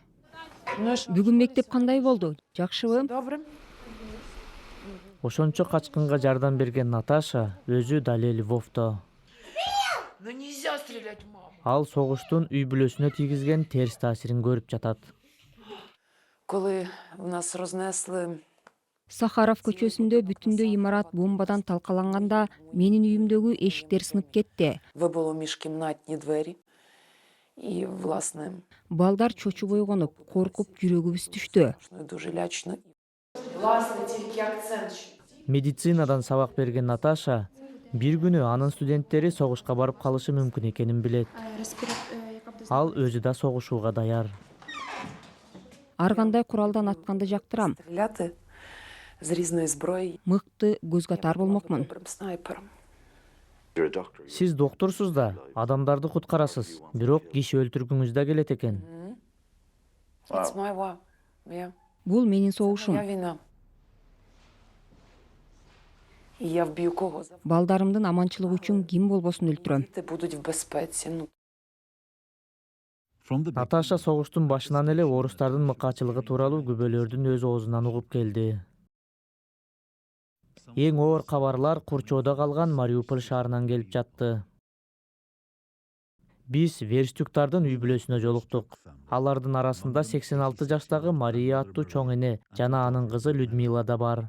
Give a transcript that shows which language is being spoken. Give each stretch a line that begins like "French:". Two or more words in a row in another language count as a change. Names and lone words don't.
Kyrgyz: Бүгүн мектеп кандай болду? Жакшыбы? Ошончо качкынга жардам берген Наташа өзү дале Львовдо. Ал согуштун үй бүлөсүнө тийгизген терс таасирин көрүп жатат.
Ukrainian: Коли в нас рознесли
Kyrgyz: Сахаров көчөсүндө бүтүндөй имарат бомбадан талкаланганда менин үйүмдөгү эшиктер сынып кетти.
Ukrainian: вибило міжкімнатні двері і, власне,
Kyrgyz: Балдар чочубой конуп, коркуп жүрөгүбүз түштү.
Ukrainian: дуже лячно.
Kyrgyz: Медицинадан сабак берген Наташа бир күнү анын студенттери согушка барып калышы мүмкүн экенин билет. Ал өзү да согушууга даяр. Ар кандай куралдан атканды жактырам.
Ukrainian: Стріляти з різної зброї
Kyrgyz: Мыкты көзгө тар болмокмун.
Ukrainian: добрим снайпером.
Kyrgyz: Сиз доктурсуз да, адамдарды куткарасыз, бирок киши өлтүргүңүз да келет экен.
English: It's my war. Yeah.
Kyrgyz: Бул менин
Ukrainian: Моя
Kyrgyz: согушум.
Ukrainian: війна. І я вб'ю кого за
Kyrgyz: Балдарымдын аманчылыгы үчүн ким болбосун өлтүрөм.
Ukrainian: діти будуть в безпеці. Ну,
Kyrgyz: Наташа согуштун башынан эле орустардын мыкаачылыгы тууралуу күбөлөрдүн өз оозунан угуп келди. Эң оор кабарлар Курчоодо калган Мариуполь шаарынан келип жатты. Биз Верстюктардын үй бүлөсүнө жолуктук. Алардын арасында 86 жаштагы Мария аттуу чоң эне жана анын кызы Людмила да бар.